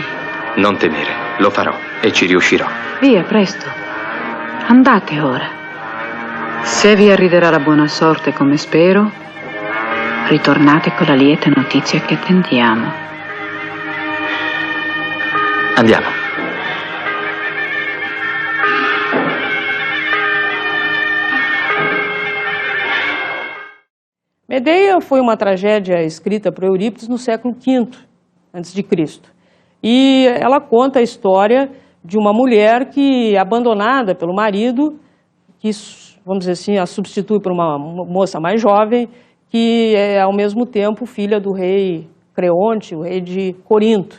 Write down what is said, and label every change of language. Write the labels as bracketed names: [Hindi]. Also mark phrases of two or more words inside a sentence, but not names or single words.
[Italian] Non temere, lo farò e ci riuscirò. Via, presto. Andate ora. Se vi arriverà la buona sorte come spero, ritornate con la lieta notizia che attendiamo. Andiamo. [Portuguese] Medeia foi uma tragédia escrita por Eurípides no século V a.C. E ela conta a história de uma mulher que, abandonada pelo marido, que, vamos dizer assim, a substitui por uma moça mais jovem, que é, ao mesmo tempo, filha do rei Creonte, o rei de Corinto.